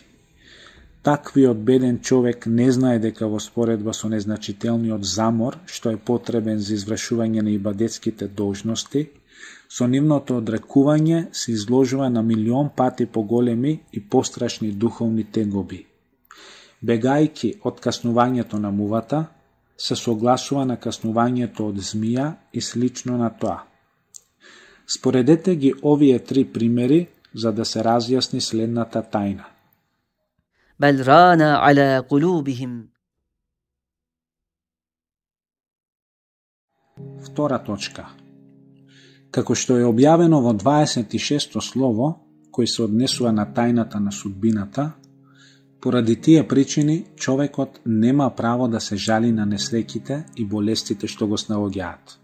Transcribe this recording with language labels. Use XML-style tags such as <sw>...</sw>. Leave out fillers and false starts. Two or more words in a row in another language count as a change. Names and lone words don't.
<mk>Таквиот беден човек не знае дека во споредба со незначителниот замор, што е потребен за извршување на ибадетските должности, со нивното одрекување се изложува на милион пати поголеми и пострашни духовни тегоби. Бегајки од каснувањето на мувата, се согласува на каснувањето од змија и слично на тоа. Споредете ги овие три примери за да се разјасни следната тајна.</mk> <ar>بل ران على قلوبهم.</ar> <mk>Втора точка. Како што е објавено во 26-то слово, кој се однесува на тајната на судбината, поради тие причини човекот нема право да се жали на несреќите и болестите што го снаоѓаат.</mk>